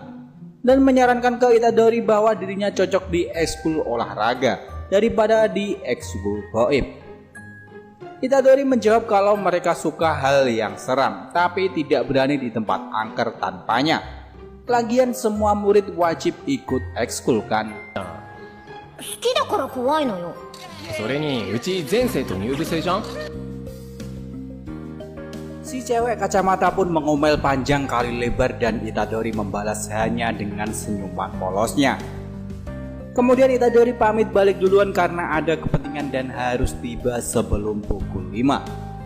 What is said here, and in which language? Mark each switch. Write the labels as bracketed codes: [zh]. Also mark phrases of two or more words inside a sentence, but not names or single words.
[id] Dan menyarankan ke Itadori bahwa dirinya cocok di ekskul olahraga daripada di ekskul goib. Itadori menjawab kalau mereka suka hal yang seram, tapi tidak berani di tempat angker tanpanya. Lagian semua murid wajib ikut ekskul kan? [ja] 好きだから怖いのよ。それにうち全生徒入部制じゃん。 [id] Si cewek kacamata pun mengomel panjang kali lebar dan Itadori membalas hanya dengan senyuman polosnya. Kemudian Itadori pamit balik duluan karena ada kepentingan dan harus tiba sebelum pukul 5.